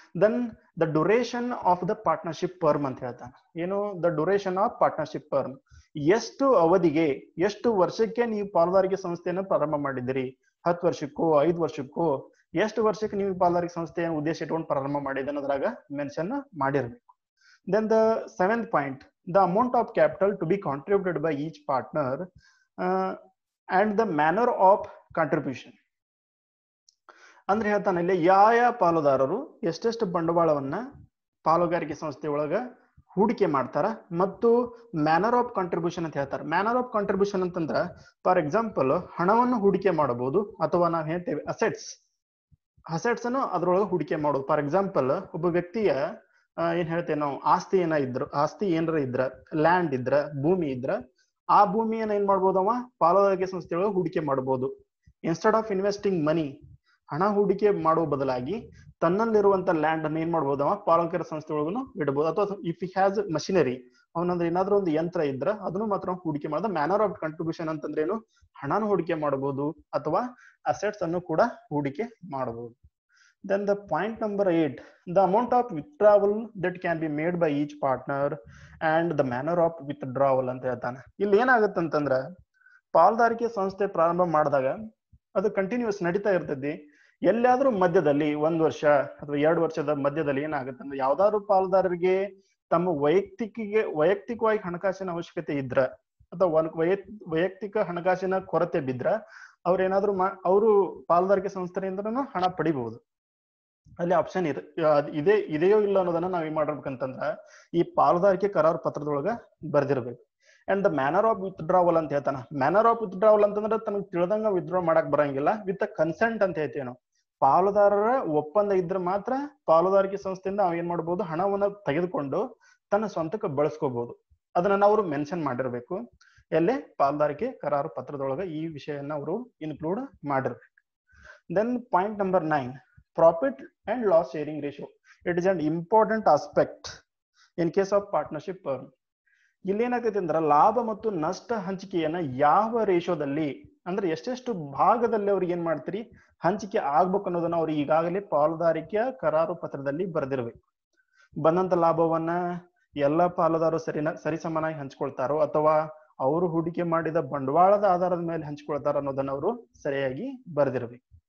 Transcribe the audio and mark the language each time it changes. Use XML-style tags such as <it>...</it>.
<en>then the duration of the partnership term</en> <kn>ಅಂತ ಹೇಳ್ತಾನೆ. ಏನು</kn> <en>the duration of partnership term,</en> <kn>ಎಷ್ಟು ಅವಧಿಗೆ ಎಷ್ಟು ವರ್ಷಕ್ಕೆ ನೀವು ಪಾಲುದಾರಿಕೆ ಸಂಸ್ಥೆಯನ್ನು ಪ್ರಾರಂಭ ಮಾಡಿದಿರಿ, 10 ವರ್ಷಕ್ಕೋ 5 ವರ್ಷಕ್ಕೋ ಎಷ್ಟು ವರ್ಷಕ್ಕೆ ನೀವು ಪಾಲುದಾರಿಕೆ ಸಂಸ್ಥೆಯನ್ನು ಉದ್ದೇಶ ಇಟ್ಕೊಂಡು ಪ್ರಾರಂಭ ಮಾಡಿದ ಅನ್ನೋದ್ರಾಗ ಮೆನ್ಷನ್ ಮಾಡಿರ್ಬೇಕು.</kn> <en>Then the 7th point, the amount of capital to be contributed by each partner and the manner of contribution.</en> <kn>ಅಂದ್ರೆ ಹೇಳ್ತಾನೆ ಇಲ್ಲಿ ಯಾವ ಪಾಲುದಾರರು ಎಷ್ಟೆಷ್ಟು ಬಂಡವಾಳವನ್ನ ಪಾಲುಗಾರಿಕೆ ಸಂಸ್ಥೆ ಒಳಗ ಹೂಡಿಕೆ ಮಾಡ್ತಾರ ಮತ್ತು</kn> <en>manner of contribution</en> <kn>ಅಂತ ಹೇಳ್ತಾರೆ. ಮ್ಯಾನರ್ ಆಫ್ ಕಾಂಟ್ರಿಬ್ಯೂಷನ್ ಅಂತಂದ್ರ ಫಾರ್ ಎಕ್ಸಾಂಪಲ್ ಹಣವನ್ನು ಹೂಡಿಕೆ ಮಾಡಬಹುದು ಅಥವಾ ನಾವು ಹೇಳ್ತೇವೆ ಅಸೆಟ್ಸ್ ಅನ್ನು ಅದ್ರೊಳಗೆ ಹೂಡಿಕೆ ಮಾಡೋದು. ಫಾರ್ ಎಕ್ಸಾಂಪಲ್ ಒಬ್ಬ ವ್ಯಕ್ತಿಯ ಏನ್ ಹೇಳ್ತೇವೆ ನಾವು ಆಸ್ತಿ ಏನಾರ ಇದ್ರ ಲ್ಯಾಂಡ್ ಇದ್ರ ಭೂಮಿ ಇದ್ರ ಆ ಭೂಮಿಯನ್ನ ಏನ್ ಮಾಡ್ಬೋದವ ಪಾಲುದಾರಿಕೆ ಸಂಸ್ಥೆಯೊಳಗೆ ಹೂಡಿಕೆ ಮಾಡಬಹುದು.</kn> <en>instead of investing money,</en> <kn>ಹಣ ಹೂಡಿಕೆ ಮಾಡುವ ಬದಲಾಗಿ ತನ್ನಲ್ಲಿರುವಂತ ಲ್ಯಾಂಡ್ ಅನ್ನು ಏನ್ ಮಾಡ್ಬೋದವ ಪಾಲುದಾರಿಕೆ ಸಂಸ್ಥೆ ಒಳಗೂ ಇಡಬಹುದು. ಅಥವಾ</kn> <en>if he has machinery,</en> <kn>ಅವನಂದ್ರೆ ಏನಾದ್ರೂ ಒಂದು ಯಂತ್ರ ಇದ್ರ ಅದನ್ನು ಮಾತ್ರ ಹೂಡಿಕೆ ಮಾಡೋದು. ಮ್ಯಾನರ್ ಆಫ್ ಕಾಂಟ್ರಿಬ್ಯೂಷನ್ ಅಂತಂದ್ರೆ ಏನು, ಹಣನ ಹೂಡಿಕೆ ಮಾಡಬಹುದು ಅಥವಾ ಅಸೆಟ್ಸ್ ಅನ್ನು ಕೂಡ ಹೂಡಿಕೆ ಮಾಡಬಹುದು.</kn> <en>Then the point number 8, the amount of withdrawal that can be made by each partner and the manner of withdrawal</en> <kn>ಅಂತ ಹೇಳ್ತಾನೆ. ಇಲ್ಲಿ ಏನಾಗುತ್ತೆ ಅಂತಂದ್ರ ಪಾಲುದಾರಿಕೆ ಸಂಸ್ಥೆ ಪ್ರಾರಂಭ ಮಾಡಿದಾಗ ಅದು ಕಂಟಿನ್ಯೂಸ್ ನಡೀತಾ ಇರ್ತೈತಿ. ಎಲ್ಲಾದ್ರೂ ಮಧ್ಯದಲ್ಲಿ 1 ವರ್ಷ ಅಥವಾ 2 ವರ್ಷದ ಮಧ್ಯದಲ್ಲಿ ಏನಾಗುತ್ತೆ ಅಂದ್ರೆ ಯಾವ್ದಾದ್ರು ಪಾಲುದಾರರಿಗೆ ತಮ್ಮ ವೈಯಕ್ತಿಕವಾಗಿ ಹಣಕಾಸಿನ ಅವಶ್ಯಕತೆ ಇದ್ರ ಅಥವಾ ವೈಯಕ್ತಿಕ ಹಣಕಾಸಿನ ಕೊರತೆ ಬಿದ್ರ ಅವ್ರೇನಾದ್ರೂ ಅವರು ಪಾಲುದಾರಿಕೆ ಸಂಸ್ಥೆಯಿಂದನೂ ಹಣ ಪಡಿಬಹುದು. ಅಲ್ಲಿ ಆಪ್ಷನ್ ಇದೆಯೋ ಇಲ್ಲ ಅನ್ನೋದನ್ನ ನಾವ್ ಏನ್ ಮಾಡ್ಬೇಕಂತಂದ್ರ ಈ ಪಾಲುದಾರಿಕೆ ಕರಾರು ಪತ್ರದೊಳಗ ಬರ್ದಿರ್ಬೇಕು.</kn> <en>and the manner of withdrawal</en> <kn>ಅಂತ ಹೇಳ್ತಾನ. ಮ್ಯಾನರ್ ಆಫ್ ವಿತ್ಡ್ರಾವಲ್ ಅಂತಂದ್ರೆ ತನಗೆ ತಿಳಿದಂಗ ವಿತ್ಡ್ರಾ ಮಾಡಕ್ ಬರಂಗಿಲ್ಲ. ವಿತ್ ಕನ್ಸೆಂಟ್ ಅಂತ ಹೇಳ್ತೇವೆ ನಾವು. ಪಾಲುದಾರರ ಒಪ್ಪಂದ ಇದ್ರೆ ಮಾತ್ರ ಪಾಲುದಾರಿಕೆ ಸಂಸ್ಥೆಯಿಂದ ಅವ್ ಏನ್ ಮಾಡ್ಬೋದು, ಹಣವನ್ನ ತೆಗೆದುಕೊಂಡು ತನ್ನ ಸ್ವಂತಕ್ಕೆ ಬಳಸ್ಕೋಬಹುದು. ಅದನ್ನ ನಾವು ಮೆನ್ಷನ್ ಮಾಡಿರ್ಬೇಕು. ಎಲ್ಲೇ ಪಾಲುದಾರಿಕೆ ಕರಾರು ಪತ್ರದೊಳಗ ಈ ವಿಷಯನ್ನ ಅವರು ಇನ್ಕ್ಲೂಡ್ ಮಾಡಿರ್ಬೇಕು.</kn> <en>Then point number 9, profit and loss sharing ratio. It is an important aspect in case of partnership firm.</en> <kn>ಇಲ್ಲಿ ಏನಾಗ್ತೈತಿ ಅಂದ್ರೆ ಲಾಭ ಮತ್ತು ನಷ್ಟ ಹಂಚಿಕೆಯನ್ನ ಯಾವ ರೇಷೋದಲ್ಲಿ ಅಂದ್ರೆ ಎಷ್ಟೆಷ್ಟು ಭಾಗದಲ್ಲಿ ಅವ್ರಿಗೆ ಏನ್ ಮಾಡ್ತೀರಿ ಹಂಚಿಕೆ ಆಗ್ಬೇಕು ಅನ್ನೋದನ್ನ ಅವ್ರು ಈಗಾಗಲೇ ಪಾಲುದಾರಿಕೆಯ ಕರಾರು ಪತ್ರದಲ್ಲಿ ಬರೆದಿರ್ಬೇಕು. ಬಂದಂತ ಲಾಭವನ್ನ ಎಲ್ಲ ಪಾಲುದಾರರು ಸರಿಸಮನಾಗಿ ಹಂಚ್ಕೊಳ್ತಾರೋ ಅಥವಾ ಅವರು ಹೂಡಿಕೆ ಮಾಡಿದ ಬಂಡವಾಳದ ಆಧಾರದ ಮೇಲೆ ಹಂಚ್ಕೊಳ್ತಾರ ಅನ್ನೋದನ್ನ ಅವರು ಸರಿಯಾಗಿ ಬರೆದಿರ್ಬೇಕು.</kn>